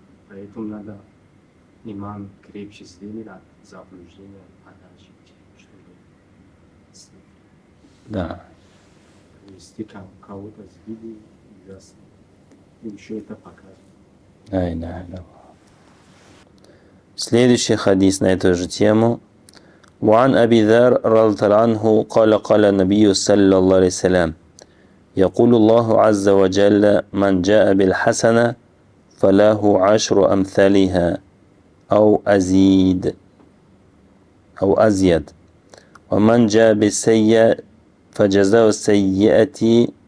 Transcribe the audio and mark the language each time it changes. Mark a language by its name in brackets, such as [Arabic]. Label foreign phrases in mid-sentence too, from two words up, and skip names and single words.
[Russian] Поэтому надо иман крепче сделать от заблуждения подальше, чтобы Да. если кого-то сбили, ужасно. И еще это показывает. Ай, да, да. Следующий хадис на эту же тему. [Arabic] وعن أبي ذر رضي الله عنه قال قال النبي صلى الله عليه وسلم يقول الله عز وجل من جاء بالحسنة فله 10 أمثالها أو أزيد أو أزيد ومن جاء بالسيئة فجزاء السيئة